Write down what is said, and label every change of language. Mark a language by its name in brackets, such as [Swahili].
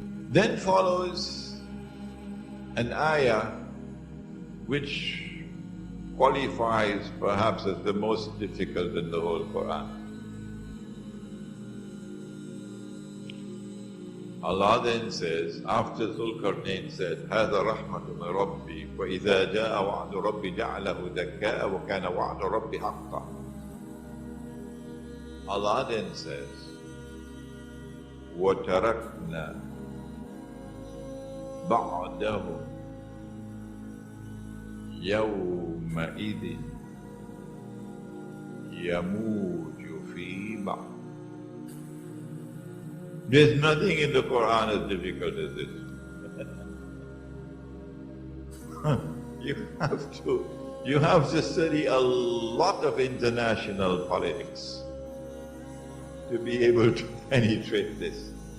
[English] Then follows an ayah which qualifies perhaps as the most difficult in the whole Quran. Allah then says, after Zulkarnain said, [Arabic] هَذَا رَحْمَةٌ مِنْ رَبِّي وَإِذَا جَاءَ وَعْدُ رَبِّ جَعَلَهُ دَكَّاءَ وَكَانَ وَعْدُ رَبِّ حَقًّا. [English] Allah then says, [Arabic] وَتَرَكْنَا بَعْدَهُمْ يَوْمَئِذٍ يَمُوجُ فِي بَعْضٍ. [English] There's nothing in the Quran as difficult as this. You have to study a lot of international politics to be able to penetrate this.